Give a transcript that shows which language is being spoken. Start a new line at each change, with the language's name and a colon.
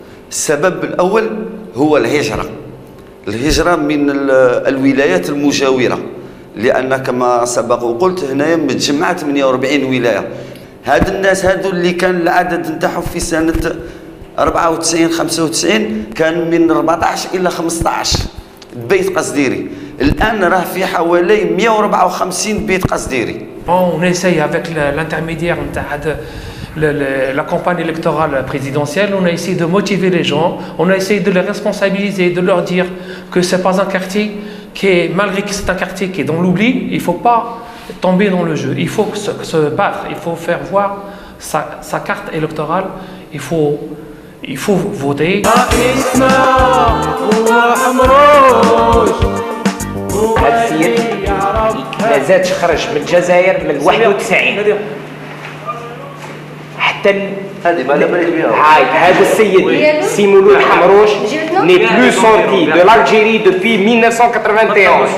Arabic: السبب الأول هو الهجرة من الولايات المجاورة، لأن كما سبق وقلت هنايا متجمعة 48 ولاية. هاد الناس هادو اللي كان العدد نتاعهم في سنة 94 95 كان من 14 إلى 15 بيت قصديري، الآن راه في حوالي 154 بيت قصديري.
French: On essaye avec l'intermédiaire de la campagne électorale présidentielle, on a essayé de motiver les gens, on a essayé de les responsabiliser, de leur dire que c'est pas un quartier qui est, malgré que c'est un quartier qui est dans l'oubli, il faut pas tomber dans le jeu, il faut se battre, il faut faire voir sa carte électorale, il faut voter.
Arabic: هذا السيد ما زادش خرج من الجزائر من 91 حتى هذا السيد سيمولو الحمروش
French: n'est plus sorti de l'Algérie depuis 1991.